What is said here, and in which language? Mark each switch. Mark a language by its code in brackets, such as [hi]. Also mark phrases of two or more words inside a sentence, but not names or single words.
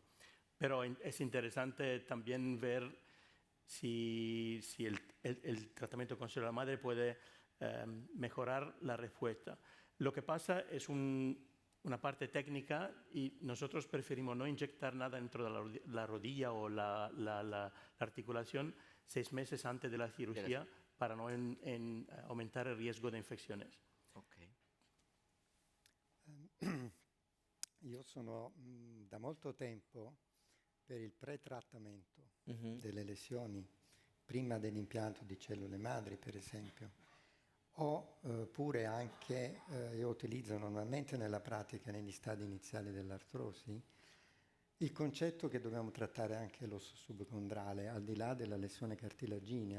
[es] Pero es interesante también ver si el tratamiento con célula madre puede mejorar la respuesta. Lo que pasa es una parte técnica y nosotros preferimos no inyectar nada dentro de la rodilla o la articulación 6 meses antes de la cirugía para no aumentar el riesgo de infecciones. Ok. [it] Io sono da molto tempo per il pretrattamento delle lesioni prima dell'impianto di cellule madri, per esempio. Oppure anche, io utilizzo normalmente nella pratica, negli stadi iniziali dell'artrosi, il concetto che dobbiamo trattare anche l'osso subcondrale, al di là della lesione cartilaginea.